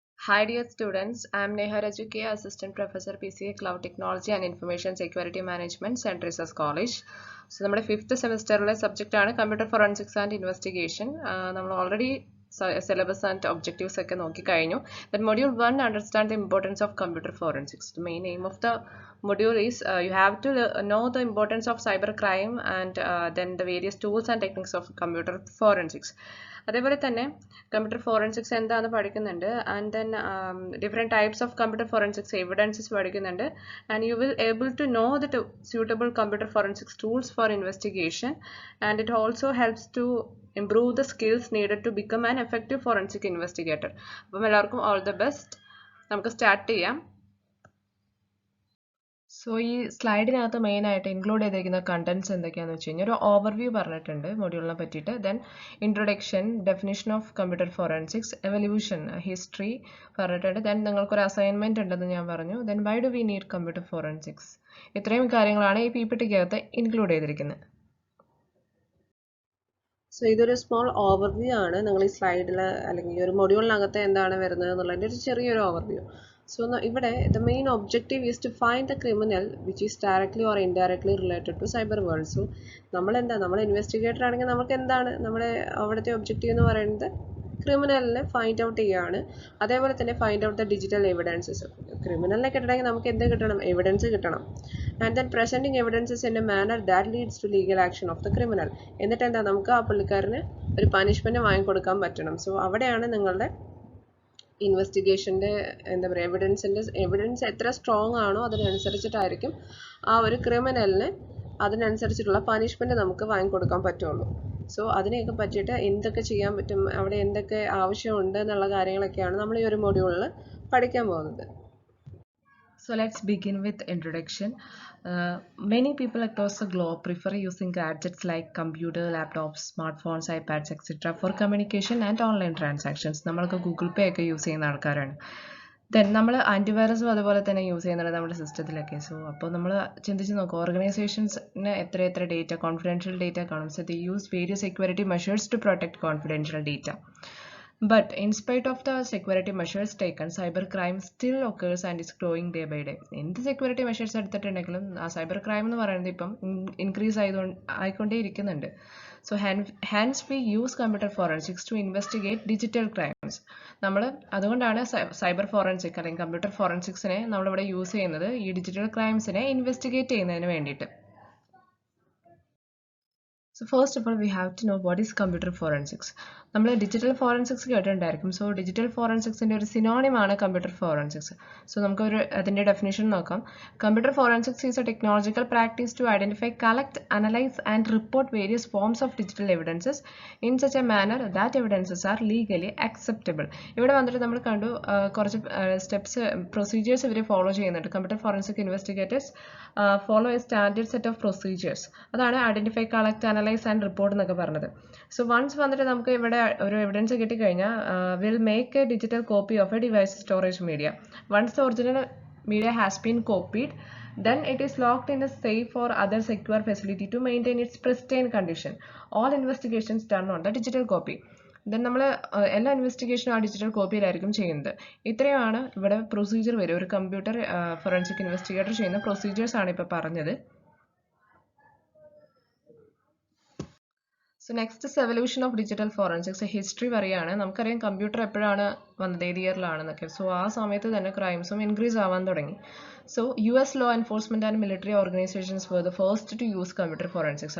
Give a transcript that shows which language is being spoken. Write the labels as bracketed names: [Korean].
[English] Hi dear students, I am Neha Rajuke, Assistant Professor PCA Cloud Technology and Information Security Management, St. Teresa's College. [Malayalam] So നമ്മുടെ 5th സെമസ്റ്ററിലെ subject ആണ് computer forensics and investigation. നമ്മൾ already [English] syllabus and objectives [Malayalam] ഒക്കെ നോക്കി കഴിഞ്ഞു. [English] Then module 1 understand the importance of computer forensics. The main aim of the module is you have to know the importance of cybercrime and then the various tools and techniques of computer forensics. [Malayalam] അതേപോലെ തന്നെ computer forensics എന്താണെന്ന് പഠിക്കുന്നുണ്ട് [English] And then different types of computer forensics evidences പഠിക്കുന്നുണ്ട് and you will able to know the suitable computer forensics tools for investigation, and it also helps to improve the skills needed to become an effective forensic investigator. [Malayalam] അപ്പം എല്ലാവർക്കും [English] all the best. [Malayalam] നമുക്ക് start ചെയ്യാം. So ഈ സ്ലൈഡിനകത്ത് മെയിനായിട്ട് include ചെയ്തിരിക്കുന്ന contents എന്തൊക്കെയാണെന്ന് വെച്ച് കഴിഞ്ഞാൽ ഒരു ഓവർവ്യൂ പറഞ്ഞിട്ടുണ്ട് മൊഡ്യൂളിനെ പറ്റിയിട്ട്, then introduction, definition of computer forensics, evolution, history പറഞ്ഞിട്ടുണ്ട്, ദെൻ നിങ്ങൾക്കൊരു അസൈൻമെന്റ് ഉണ്ടെന്ന് ഞാൻ പറഞ്ഞു, then why do we need computer forensics. ഇത്രയും കാര്യങ്ങളാണ് ഈ PPT-ക്കകത്ത് ഇൻക്ലൂഡ് ചെയ്തിരിക്കുന്നത്. സോ ഇതൊരു സ്മോൾ ഓവർവ്യൂ ആണ്. നിങ്ങൾ ഈ സ്ലൈഡിൽ അല്ലെങ്കിൽ ഒരു മൊഡ്യൂളിനകത്ത് എന്താണ് വരുന്നത് എന്നുള്ളതിൻ്റെ ഒരു ചെറിയൊരു ഓവർവ്യൂ. [English] So ഇവിടെ the main objective is to find the criminal which is directly or indirectly related to cyber world. [Malayalam] So നമ്മൾ ഇൻവെസ്റ്റിഗേറ്റർ ആണെങ്കിൽ നമുക്ക് എന്താണ് നമ്മുടെ അവിടുത്തെ ഒബ്ജക്റ്റീവ് എന്ന് പറയുന്നത് ക്രിമിനലിനെ ഫൈൻഡ് ഔട്ട് ചെയ്യുകയാണ്. അതേപോലെ തന്നെ [English] Find out the digital evidences. [Malayalam] ക്രിമിനലിനെ കിട്ടണമെങ്കിൽ നമുക്ക് എന്ത് കിട്ടണം? എവിഡൻസ് കിട്ടണം. [English] And then presenting evidences in a manner that leads to legal action of the criminal. [Malayalam] എന്നിട്ട് എന്താ നമുക്ക് ആ പുള്ളിക്കാരന് ഒരു പനിഷ്മെന്റ് വാങ്ങിക്കൊടുക്കാൻ പറ്റണം. സോ അവിടെയാണ് നിങ്ങളുടെ ഇൻവെസ്റ്റിഗേഷൻ്റെ എന്താ പറയുക എവിഡൻസ് എത്ര സ്ട്രോങ് ആണോ അതിനനുസരിച്ചിട്ടായിരിക്കും ആ ഒരു ക്രിമിനലിന് അതിനനുസരിച്ചിട്ടുള്ള പനിഷ്മെന്റ് നമുക്ക് വാങ്ങിക്കൊടുക്കാൻ പറ്റുള്ളൂ. സോ അതിനെയൊക്കെ പറ്റിയിട്ട് എന്തൊക്കെ ചെയ്യാൻ പറ്റും, അവിടെ എന്തൊക്കെ ആവശ്യമുണ്ട് എന്നുള്ള കാര്യങ്ങളൊക്കെയാണ് നമ്മൾ ഈ ഒരു മൊഡ്യൂളിൽ പഠിക്കാൻ പോകുന്നത്. [English] So let's begin with introduction. Many people across the globe prefer using gadgets like computer, laptops, smartphones, iPads, etc. for communication and online transactions. [Malayalam] നമ്മളൊക്കെ ഗൂഗിൾ പേ ഒക്കെ യൂസ് ചെയ്യുന്ന ആൾക്കാരാണ്. ദെൻ നമ്മൾ ആൻറ്റിവൈറസും അതുപോലെ തന്നെ യൂസ് ചെയ്യുന്നുണ്ട് നമ്മുടെ സിസ്റ്റത്തിലൊക്കെ. സോ അപ്പോൾ നമ്മൾ ചിന്തിച്ച് നോക്കുക, ഓർഗനൈസേഷൻസിന് എത്ര ഡേറ്റ, കോൺഫിഡൻഷ്യൽ ഡേറ്റ കാണും. [English] So they use various security measures to protect confidential data. But in spite of the security measures taken, cybercrime still occurs and is growing day by day. [Malayalam] എന്ത് security measures എടുത്തിട്ടുണ്ടെങ്കിലും ആ cyber crime എന്ന് പറയുന്നത് ഇപ്പം increase ആയിക്കൊണ്ടേ ഇരിക്കുന്നുണ്ട്. [English] So hence we use computer forensics to investigate digital crimes. [Malayalam] നമ്മൾ അതുകൊണ്ടാണ് cyber forensic അല്ലെങ്കിൽ computer ഫോറൻസിക്സിനെ നമ്മളിവിടെ യൂസ് ചെയ്യുന്നത് ഈ ഡിജിറ്റൽ ക്രൈംസിനെ ഇൻവെസ്റ്റിഗേറ്റ് ചെയ്യുന്നതിന് വേണ്ടിയിട്ട്. [English] So first of all, we have to know what is computer forensics. [Malayalam] നമ്മൾ ഡിജിറ്റൽ ഫോറൻസിക്സ് കേട്ടിട്ടുണ്ടായിരിക്കും. സോ ഡിജിറ്റൽ ഫോറൻസിക്സിൻ്റെ ഒരു സിനോണിമാണ് കമ്പ്യൂട്ടർ ഫോറൻസിക്സ്. സോ നമുക്കൊരു അതിൻ്റെ ഡെഫിനിഷൻ നോക്കാം. [English] Computer forensics is a technological practice to identify, collect, analyse and report various forms of digital evidences in such a manner that evidences are legally acceptable. [Malayalam] ഇവിടെ വന്നിട്ട് നമ്മൾ കണ്ടു കുറച്ച് steps, procedures ഇവർ follow ചെയ്യുന്നുണ്ട്. [English] Computer forensic investigators follow a standard set of procedures. [Malayalam] അതാണ് identify, collect, analyse and report എന്നൊക്കെ പറഞ്ഞത്. സോ വൺസ് വന്നിട്ട് നമുക്ക് ഇവിടെ ഒരു എവിഡൻസ് കിട്ടിക്കഴിഞ്ഞാൽ [English] Will make a digital copy of a device storage media. Once the original media has been copied, then it is locked in a safe or other secure facility to maintain its pristine condition. All investigations done on the digital copy. [Malayalam] Then നമ്മൾ എല്ലാ ഇൻവെസ്റ്റിഗേഷനും ആ digital കോപ്പിയിലായിരിക്കും ചെയ്യുന്നത്. ഇത്രയുമാണ് ഇവിടെ procedure വരും. ഒരു computer forensic investigator ചെയ്യുന്ന procedures ആണ് ഇപ്പോൾ പറഞ്ഞത്. So [English] Next is evolution of digital forensics. [Malayalam] History പറയുകയാണ്. നമുക്കറിയാം കമ്പ്യൂട്ടർ എപ്പോഴാണ് വന്നത്, ഏത് ഇയറിലാണെന്നൊക്കെ. സോ ആ സമയത്ത് തന്നെ ക്രൈംസും ഇൻക്രീസ് ആവാൻ തുടങ്ങി. [English] So US law enforcement and military organizations were the first to use computer forensics.